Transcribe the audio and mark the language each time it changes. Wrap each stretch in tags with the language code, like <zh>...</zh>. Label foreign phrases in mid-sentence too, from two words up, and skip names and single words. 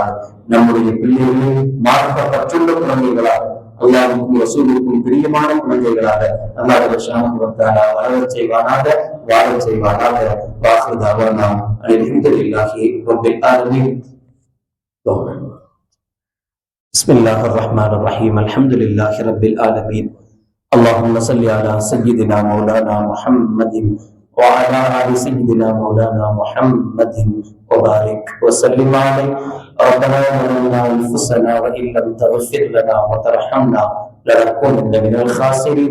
<ta>நம்முடைய பிள்ளைகளை மார்க்க பற்றுள்ள குழந்தைகளாக, அல்லாஹ்வுக்கும் ரசூலுக்கும் பிரியமான குழந்தைகளாக</ta> <ar>الله سبحانه و تعالى</ar> <ta>வளரச் செய்வானாக, வாழச் செய்வானாக.</ta> <ar>وآخر دعوانا الحمد لله رب العالمين. بسم الله الرحمن الرحيم. الحمد لله رب العالمين. اللهم صل على سيدنا مولانا محمد وعلى آل سيدنا مولانا محمد وبارك وسلم عليه. ربنا ظلمنا أنفسنا وإن لم تغفر لنا وترحمنا لنكونن من الخاسرين.</ar>